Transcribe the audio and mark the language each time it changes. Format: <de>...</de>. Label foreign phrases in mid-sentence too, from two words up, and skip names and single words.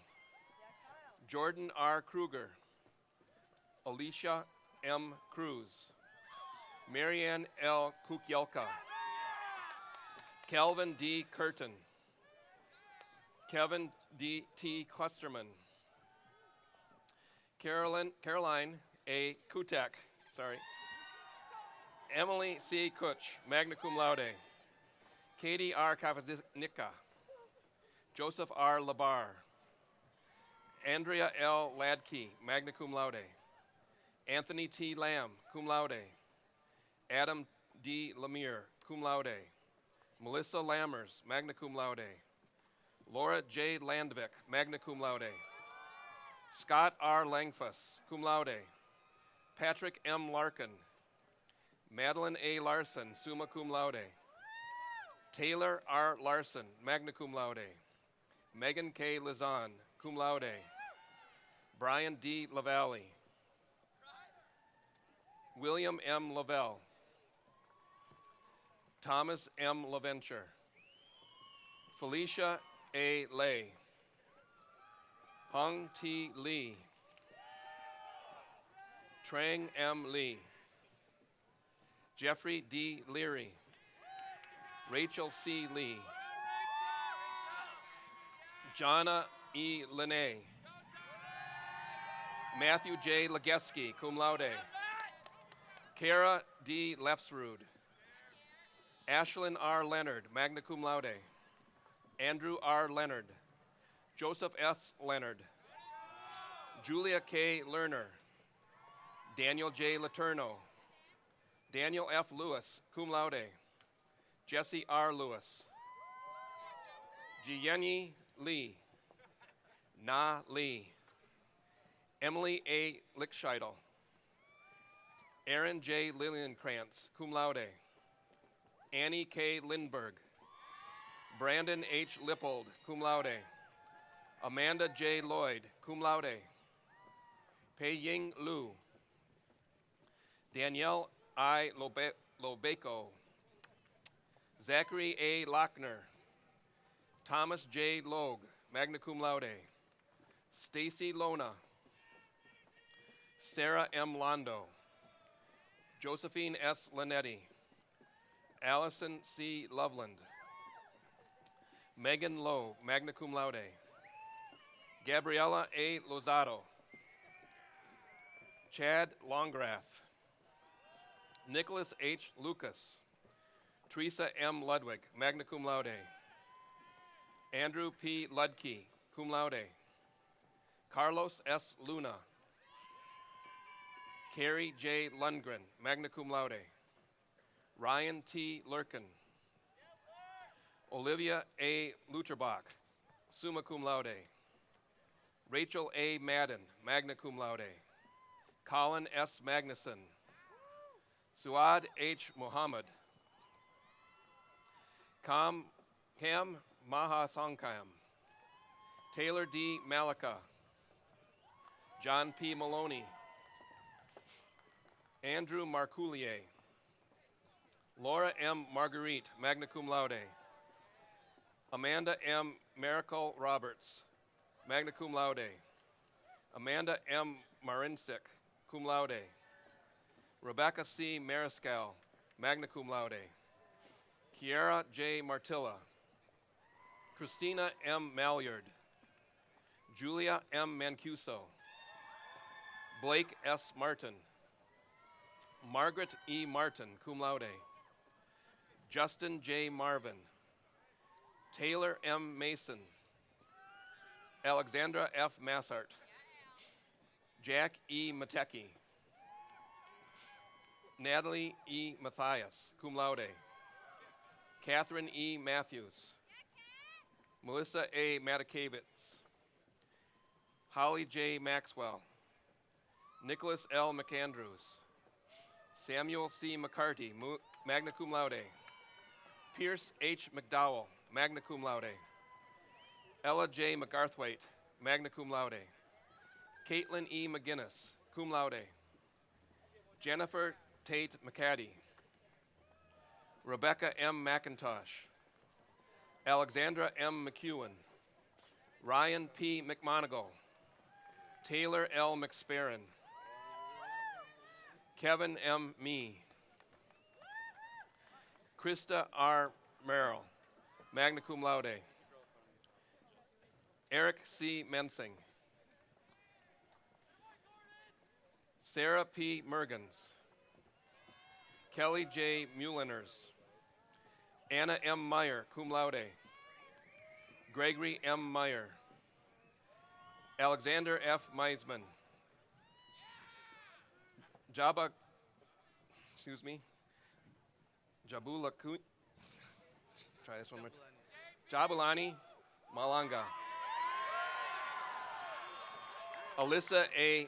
<en>Jordan R. Kruger. Alicia M. Cruz. Marianne L. Kukielka. Calvin D. Curtin. Kevin D. T. Clusterman. Caroline A. Kutek, Emily C.</en> <la>Kutch, magna cum laude. Katie R.</la> <en>Kavaznicka. Joseph R. Labar.</en> <la>Andrea L. Ladkey, magna cum laude. Anthony T. Lamb, cum laude. Adam D. Lemire, cum laude. Melissa Lammers, magna cum laude.</la> <en>Laura J.</en> <la>Landvik, magna cum laude. Scott R. Langfuss, cum laude.</la> <en>Patrick M. Larkin. Madeline A.</en> <la>Larson, summa cum laude. Taylor R. Larson, magna cum laude. Megan K. Lizan, cum laude.</la> <en>Brian D. Lavalle. William M. Lavelle. Thomas M. LaVenture. Felicia A. Lay. Hung T. Lee. Trang M. Lee. Jeffrey D. Leary. Rachel C. Lee. Jonna E. Linne.</en> <la>Matthew J. Legeski, cum laude.</la> <en>Kara D. Lefsrud. Ashlyn R.</en> <la>Leonard, magna cum laude.</la> <en>Andrew R. Leonard. Joseph S. Leonard. Julia K. Lerner. Daniel J. Laterno. Daniel F. Lewis,</en> <la>cum laude.</la> <en>Jesse R. Lewis. Jiyenyi Lee. Na Lee. Emily A. Lickscheidel. Aaron J.</en> <la>Lillienkrantz, cum laude.</la> <en>Annie K. Lindberg. Brandon H.</en> <la>Lippold, cum laude. Amanda J. Lloyd, cum laude. Pei Ying Lu.</la> <en>Danielle I. Lobeco. Zachary A. Lochner. Thomas J. Logue,</en> <la>magna cum laude.</la> <en>Stacy Lona. Sarah M. Londo. Josephine S. Linetti. Allison C. Loveland. Megan Lowe,</en> <la>magna cum laude. Gabriella A. Lozado.</la> <en>Chad Longgraf. Nicholas H. Lucas.</en> <la>Teresa M. Ludwig, magna cum laude. Andrew P. Ludke, cum laude. Carlos S. Luna.</la> <en>Carrie J.</en> <la>Lundgren, magna cum laude.</la> <en>Ryan T. Lurkin. Olivia A.</en> <la>Luterbach, summa cum laude. Rachel A. Madden, magna cum laude.</la> <en>Colin S. Magnuson. Suad H. Muhammad. Cam Maha Songkam, Taylor D. Malika, John P. Maloney, Andrew Marcoulier, Laura M.</en> <la>Marguerite, magna cum laude, Amanda M. Miracle Roberts, magna cum laude, Amanda M. Marinsik, cum laude, Rebecca C. Mariscal, magna cum laude, Kiara J.</la> <en>Martilla, Christina M. Malyard, Julia M. Mancuso, Blake S. Martin, Margaret E. Martin,</en> <la>cum laude,</la> <en>Justin J. Marvin, Taylor M. Mason, Alexandra F. Massart, Jack E. Matecki, Natalie E.</en> <la>Matthias, cum laude,</la> <en>Catherine E. Matthews, Melissa A. Matakavitz, Holly J. Maxwell, Nicholas L. McAndrews, Samuel C.</en> <la>McCarty, magna cum laude, Pierce H. McDowell, magna cum laude, Ella J. McGarthwaite, magna cum laude, Caitlin E. McGinnis, cum laude,</la> <en>Jennifer Tate McCaddy, Rebecca M. McIntosh, Alexandra M. McEwen, Ryan P. McMonigal, Taylor L. McSparron, Kevin M. Mee, Krista R.</en> <la>Merrill, magna cum laude,</la> <en>Eric C. Mensing, Sarah P. Mergens, Kelly J. Muliners, Anna M. Meyer,</en> <la>cum laude, Gregory M.</la> <en>Meyer, Alexander F. Meisman, Jabulani Malanga, Alyssa A.</en>